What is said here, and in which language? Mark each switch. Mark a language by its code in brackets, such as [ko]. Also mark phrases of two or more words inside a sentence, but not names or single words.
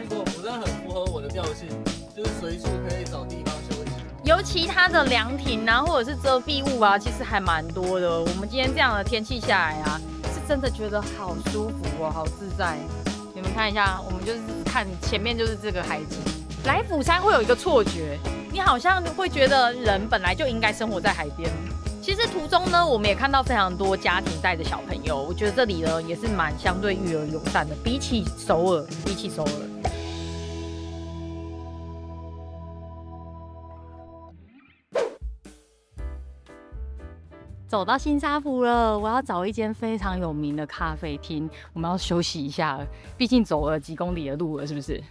[zh] 不錯，釜山很符合我的調性，就是隨處可以找地方休息。尤其它的涼亭啊，或者是遮蔽物啊，其實還蠻多的。我們今天這樣的天氣下來啊，是真的覺得好舒服哦，好自在。你們看一下，我們就是看前面就是這個海景。來釜山會有一個錯覺，你好像會覺得人本來就應該生活在海邊。其實途中呢，我們也看到非常多家庭帶着小朋友，我覺得這裡呢也是蠻相對育兒友善的，比起首爾。走到新沙埔了，我要找一間非常有名的咖啡廳，我們要休息一下了，畢竟走了幾公里的路了，是不是？